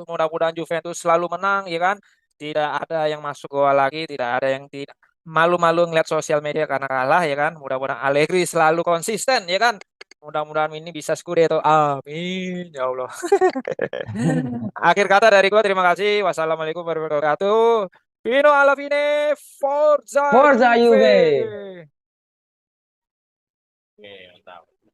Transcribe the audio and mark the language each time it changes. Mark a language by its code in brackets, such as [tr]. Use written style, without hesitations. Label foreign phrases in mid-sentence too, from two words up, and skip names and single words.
[id] Mudah-mudahan Juventus selalu menang, ya kan? Tidak ada yang masuk gol lagi, tidak ada yang tidak malu-malu ngeliat sosial media karena kalah, ya kan? Mudah-mudahan Allegri selalu konsisten, ya kan? Mudah-mudahan ini bisa Scudetto. [ar] آمين يا الله. [id] Akhir kata dari gua terima kasih. [ar] والسلام عليكم ورحمة الله وبركاته. [it] Pino alla fine, Forza Forza Juve. Juve! [id] Oke, mantap.